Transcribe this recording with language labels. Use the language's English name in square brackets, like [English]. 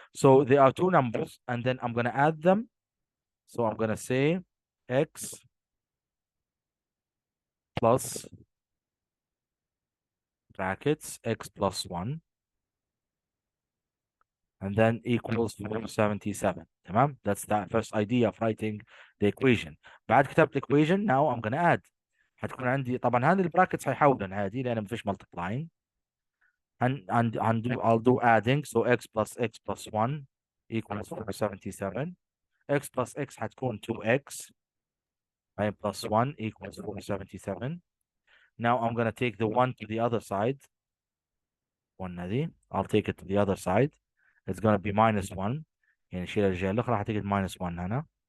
[English] So they are two numbers, and then I'm going to add them. So I'm going to say x plus brackets x plus 1 and then equals 477. [Arabic] تمام. [English] That's the first idea of writing the equation. [Arabic] بعد كتبت [English] equation, now I'm going to add. [Arabic] حتكون عندي طبعا هذه البراكتس حيحولن عادي لان مفيش multiplying. [English] I'll do adding. So x plus 1 equals 477. x plus x حتكون 2x plus 1 equals 477. Now I'm going to take the 1 to the other side. 1 هذه I'll take it to the other side. It's going to be minus 1. [Arabic] يعني نشيل الجهة الأخرى حتقعد minus 1 هنا.